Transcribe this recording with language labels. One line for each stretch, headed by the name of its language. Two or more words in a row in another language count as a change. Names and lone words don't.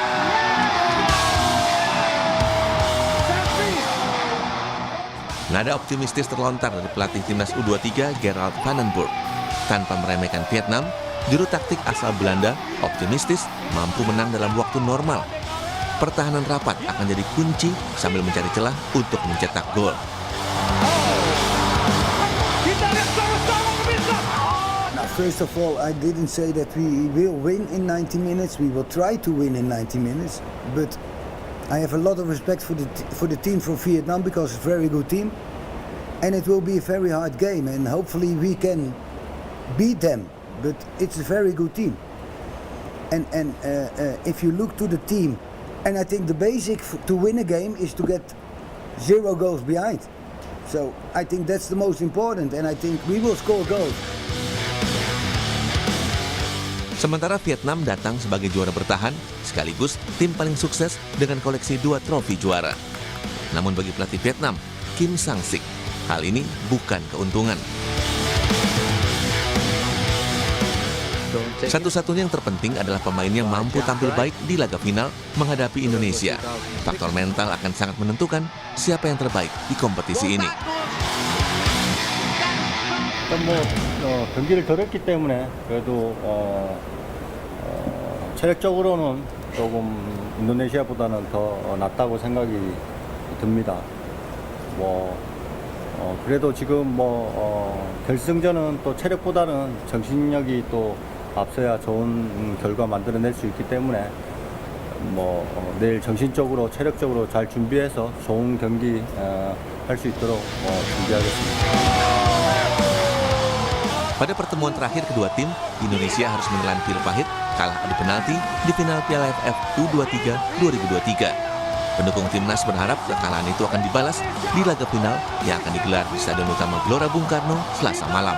Indonesian: Nada optimistis terlontar dari pelatih timnas U23 Gerald Vanenburg. Tanpa meremehkan Vietnam, juru taktik asal Belanda optimistis mampu menang dalam waktu normal. Pertahanan rapat akan jadi kunci sambil mencari celah untuk mencetak gol.
English: First of all, I didn't say that we will win in 90 minutes. We will try to win in 90 minutes. But I have a lot of respect for the team from Vietnam because it's a very good team. And it will be a very hard game. And hopefully we can beat them. But it's a very good team. And if you look to the team, and I think the basic to win a game is to get 0 goals behind. So I think that's the most important. And I think we will score goals.
Indonesian: Sementara Vietnam datang sebagai juara bertahan, sekaligus tim paling sukses dengan koleksi 2 trofi juara. Namun bagi pelatih Vietnam, Kim Sang-sik, hal ini bukan keuntungan. Satu-satunya yang terpenting adalah pemain yang mampu tampil baik di laga final menghadapi Indonesia. Faktor mental akan sangat menentukan siapa yang terbaik di kompetisi ini.
Korean: 경기를 덜 했기 때문에 그래도 체력적으로는 조금 인도네시아보다는 더 낫다고 생각이 듭니다. 그래도 지금 결승전은 또 체력보다는 정신력이 또 앞서야 좋은 결과 만들어낼 수 있기 때문에 내일 정신적으로 체력적으로 잘 준비해서 좋은 경기 할 수 있도록 준비하겠습니다.
Indonesian: Pada pertemuan terakhir kedua tim, Indonesia harus menelan pil pahit kalah adu penalti di final Piala AFF U23 2023. Pendukung timnas berharap kekalahan itu akan dibalas di laga final yang akan digelar di Stadion Utama Gelora Bung Karno Selasa malam.